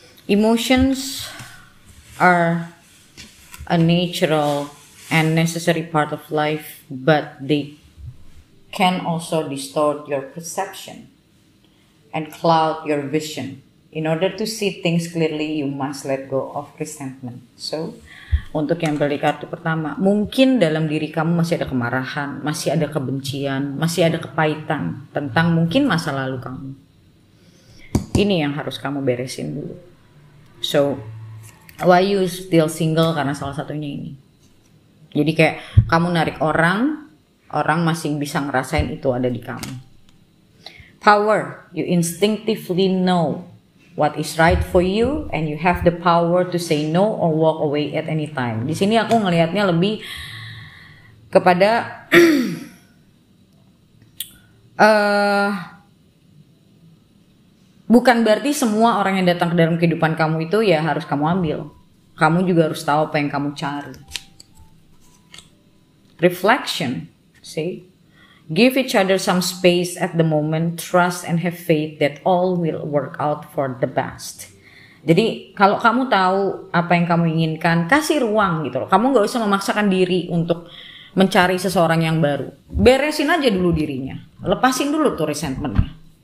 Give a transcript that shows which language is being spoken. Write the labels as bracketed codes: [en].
[en] Emotions are a natural and necessary part of life, but they can also distort your perception and cloud your vision. In order to see things clearly, you must let go of resentment. [id] So, untuk yang beli kartu pertama, mungkin dalam diri kamu masih ada kemarahan, masih ada kebencian, masih ada kepahitan tentang mungkin masa lalu kamu. Ini yang harus kamu beresin dulu. [en] So, why you still single? [id] Karena salah satunya ini. Jadi kayak kamu narik orang masih bisa ngerasain itu ada di kamu. [en] Power, you instinctively know what is right for you and you have the power to say no or walk away at any time. [id] Di sini aku ngelihatnya lebih kepada bukan berarti semua orang yang datang ke dalam kehidupan kamu itu ya harus kamu ambil. Kamu juga harus tahu apa yang kamu cari. [en] Reflection, see? Give each other some space at the moment, trust and have faith that all will work out for the best. [id] Jadi kalau kamu tahu apa yang kamu inginkan, kasih ruang gitu loh. Kamu gak usah memaksakan diri untuk mencari seseorang yang baru. Beresin aja dulu dirinya. Lepasin dulu tuh resentmentnya.